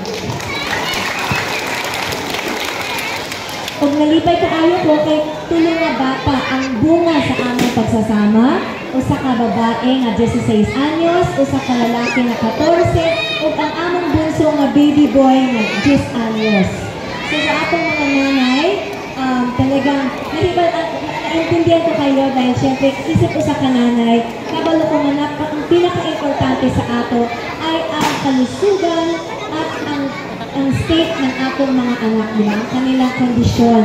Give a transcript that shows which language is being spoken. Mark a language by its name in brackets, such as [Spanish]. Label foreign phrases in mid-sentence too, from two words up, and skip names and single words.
[Cebuano] Pag nalipay kaayo po kay tulong nga bata ang bunga sa [Filipino] aming pagsasama, [Cebuano] o sa kababae nga 16 anyos, o sa kalalaki na 14, o ang among bunso nga baby boy nga 10 anyos. So sa atong mga nanay, [Filipino] talagang naintindihan ko kayo dahil siyempre [Cebuano] isip ko sa kananay, kabalo ko nga ang pinaka-importante sa ato [Filipino] ay ang kalusugan at ang [Cebuano] state ng atong mga anak nila, [Filipino] ang kanilang kondisyon.